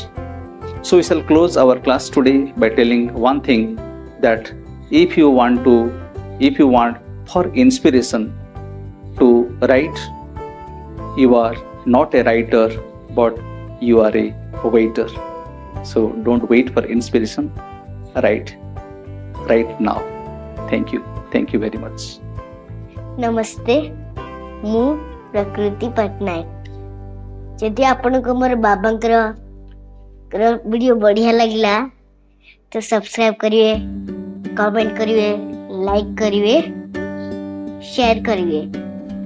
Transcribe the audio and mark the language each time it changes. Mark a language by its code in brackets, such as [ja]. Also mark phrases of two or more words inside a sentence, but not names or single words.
[en] So we shall close our class today by telling one thing, that if you want for inspiration to write, you are not a writer but you are a waiter. So don't wait for inspiration, write now. Thank you very much. [hi] नमस्ते, [or] ମୁଁ ପ୍ରକୃତି ପଟ୍ଟନାୟକ। ଯଦି ଆପଣଙ୍କୁ ମୋର ବାବାଙ୍କର ଭିଡ଼ିଓ ବଢ଼ିଆ ଲାଗିଲା ତ ସବସ୍କ୍ରାଇବ୍ କରିବେ, କମେଣ୍ଟ କରିବେ, ଲାଇକ୍ କରିବେ, ସେୟାର କରିବେ।